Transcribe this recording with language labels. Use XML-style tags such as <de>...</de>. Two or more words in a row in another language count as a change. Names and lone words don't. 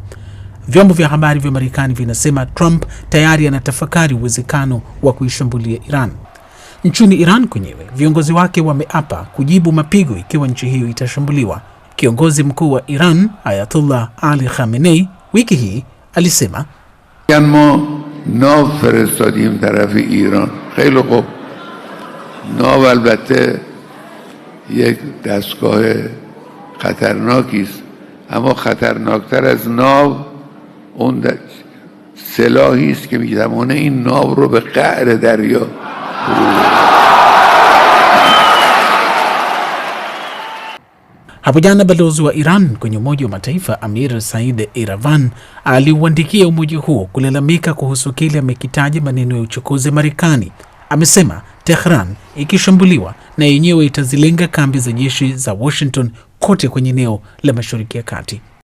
<sw>Vyombo vya habari vya Marekani vinasema Trump tayari anatafakari uwezekano wa kuishambulia Iran. Nchini Iran kwenyewe, viongozi wake wameapa kujibu mapigo ikiwa nchi hiyo itashambuliwa. Kiongozi mkuu wa Iran, Ayatollah Ali Khamenei, wiki hii alisema,</sw> <fa>ناو فرستادیم طرف ایران. خیلی خوب. ناو البته یک دستگاه خطرناکی است، اما خطرناکتر از ناو اون سلاحی است که میتونه این ناو رو به قعر دریا</fa> <sw>Hapo jana balozi wa Iran kwenye Umoja wa Mataifa Amir Said Iravan aliuandikia umoja huo kulalamika kuhusu kile amekitaja maneno ya uchokozi Marekani. Amesema Tehran ikishambuliwa na yenyewe itazilenga kambi za jeshi za Washington kote kwenye eneo la Mashariki ya Kati.</sw>